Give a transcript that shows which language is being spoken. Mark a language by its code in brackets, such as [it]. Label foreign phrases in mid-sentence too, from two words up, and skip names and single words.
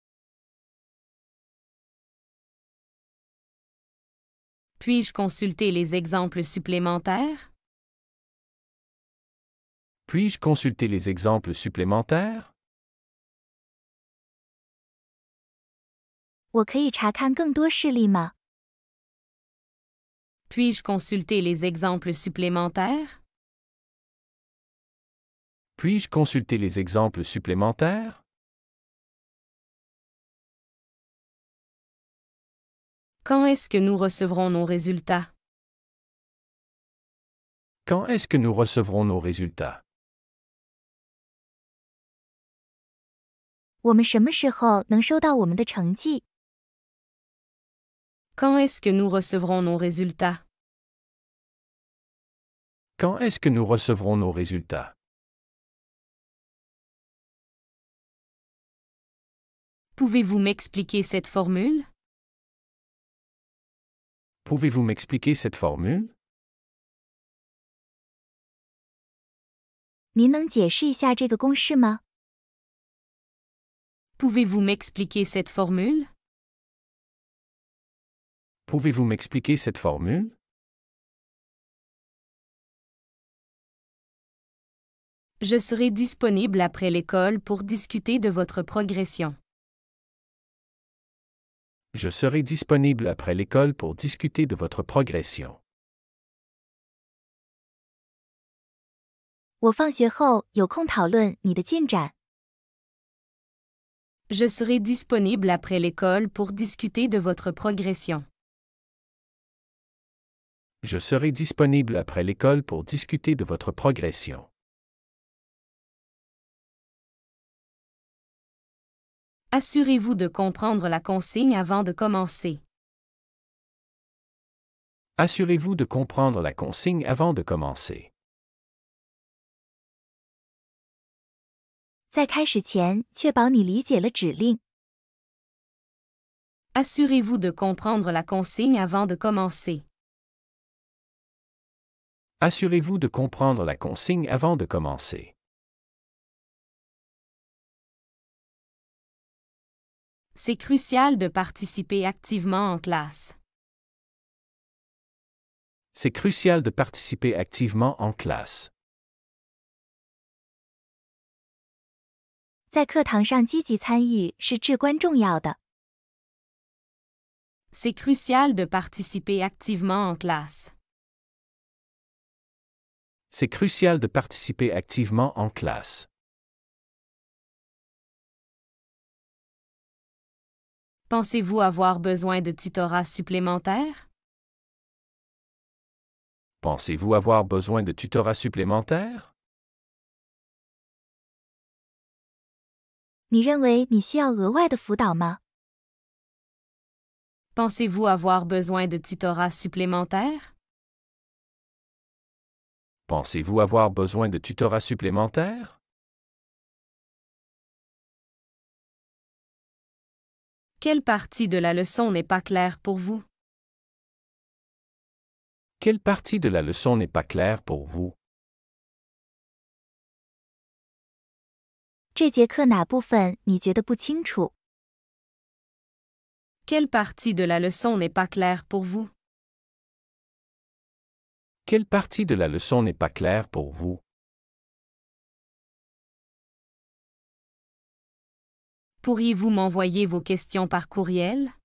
[fr] Puis-je consulter les exemples supplémentaires? Puis-je consulter les exemples supplémentaires? [zh] 我可以查看更多事例吗？ [fr] Puis-je consulter les exemples supplémentaires? Puis-je consulter les exemples supplémentaires? Quand est-ce que nous recevrons nos résultats? Quand est-ce que nous recevrons nos résultats? [zh] 我们什么时候能收到我们的成绩？ [fr] Quand est-ce que nous recevrons nos résultats? Quand est-ce que nous recevrons nos résultats? Pouvez-vous m'expliquer cette formule? Pouvez-vous m'expliquer cette formule? [zh] 您能解释一下这个公式吗？ [fr] Pouvez-vous m'expliquer cette formule? Pouvez-vous m'expliquer cette formule? Je serai disponible après l'école pour discuter de votre progression. Je serai disponible après l'école pour discuter de votre progression. [zh] 我放学后有空讨论你的进展。 [fr] Je serai disponible après l'école pour discuter de votre progression. Je serai disponible après l'école pour discuter de votre progression. Assurez-vous de comprendre la consigne avant de commencer. Assurez-vous de comprendre la consigne avant de commencer. [zh] 在开始前，确保你理解了指令。 [fr] Assurez-vous de comprendre la consigne avant de commencer. Assurez-vous de comprendre la consigne avant de commencer. C'est crucial de participer activement en classe. C'est crucial de participer activement en classe. [zh] 在课堂上积极参与是至关重要的。 [fr] C'est crucial de participer activement en classe. C'est crucial de participer activement en classe. Pensez-vous avoir besoin de tutorat supplémentaire? Pensez-vous avoir besoin de tutorat supplémentaire? [zh] 你认为你需要额外的辅导吗？ [fr] Pensez-vous avoir besoin de tutorat supplémentaire? Pensez-vous avoir besoin de tutorat supplémentaire? Quelle partie de la leçon n'est pas claire pour vous? Quelle partie de la leçon n'est pas claire pour vous? [zh] 这节课哪部分你觉得不清楚？ [fr] Quelle partie de la leçon n'est pas claire pour vous? Quelle partie de la leçon n'est pas claire pour vous? Pourriez-vous m'envoyer vos questions par courriel?